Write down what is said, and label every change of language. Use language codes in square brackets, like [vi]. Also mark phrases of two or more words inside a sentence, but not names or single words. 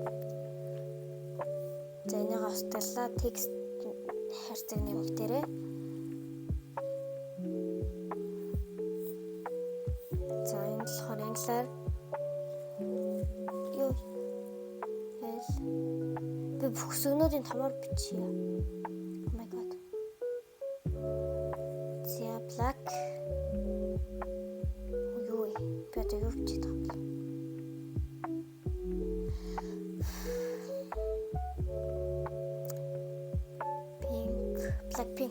[mn] За энийг остглаа текст хайрцаг нэмэх дээрээ. За энэ болохоор англиар юу би бүх сүгнүүдийн томор бичье. [en] Oh my god. [mn] За black. Юу вэ? Би одоо юу бичиж байгаа юм? [en] Pink, Blackpink.